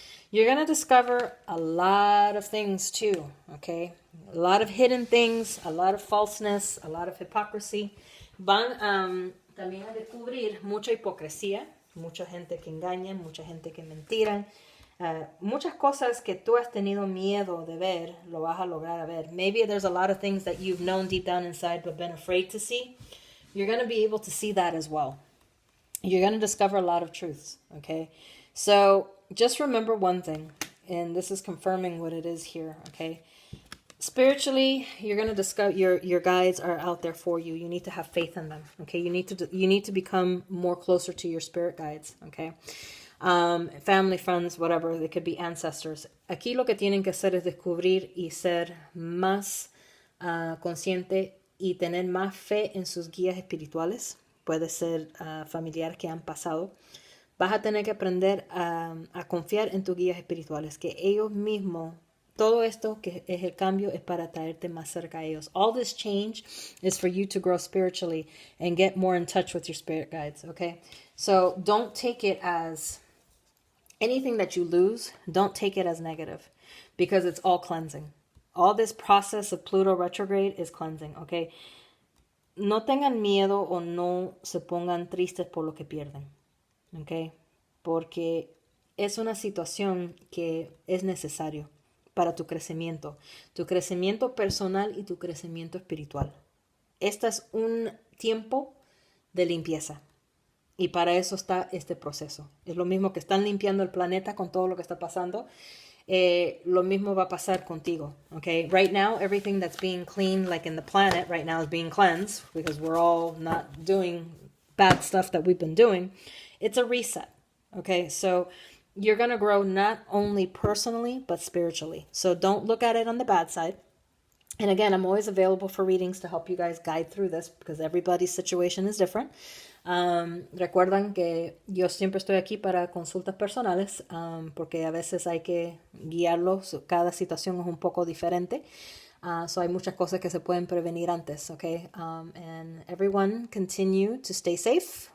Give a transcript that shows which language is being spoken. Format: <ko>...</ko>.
<en>You're going to discover a lot of things too, okay? A lot of hidden things, a lot of falseness, a lot of hypocrisy.</en> <es>Van también a descubrir mucha hipocresía, mucha gente que engaña, mucha gente que mentiran. Muchas cosas que tú has tenido miedo de ver, lo vas a lograr a ver.</es> <en>Maybe there's a lot of things that you've known deep down inside but been afraid to see. You're going to be able to see that as well. You're going to discover a lot of truths, okay? So just remember one thing, and this is confirming what it is here, okay? Spiritually, you're going to discover your guides are out there for you. You need to have faith in them, okay? You need to become more closer to your spirit guides, okay? Family, friends, whatever, they could be ancestors.</en> <es>Aquí lo que tienen que hacer es descubrir y ser más consciente y tener más fe en sus guías espirituales. Puede ser familiares que han pasado. Vas a tener que aprender a confiar en tus guías espirituales, que ellos mismos, todo esto que es el cambio es para traerte más cerca a ellos.</es> <en>All this change is for you to grow spiritually and get more in touch with your spirit guides, okay? So don't take it as anything that you lose, don't take it as negative, because it's all cleansing. All this process of Pluto retrograde is cleansing, okay?</en> <es>No tengan miedo o no se pongan tristes por lo que pierden, okay? Porque es una situación que es necesario para tu crecimiento personal y tu crecimiento espiritual. Este es un tiempo de limpieza. Y para eso está este proceso. Es lo mismo que están limpiando el planeta con todo lo que está pasando. Lo mismo va a pasar contigo. Okay?</es> <en>Right now, everything that's being cleaned, like in the planet, right now is being cleansed because we're all not doing bad stuff that we've been doing. It's a reset. Okay? So you're going to grow not only personally, but spiritually. So don't look at it on the bad side. And again, I'm always available for readings to help you guys guide through this because everybody's situation is different.</en> <es>Recuerdan que yo siempre estoy aquí para consultas personales porque a veces hay que guiarlos. Cada situación es un poco diferente. So hay muchas cosas que se pueden prevenir antes, okay? And everyone continue to stay safe.</es>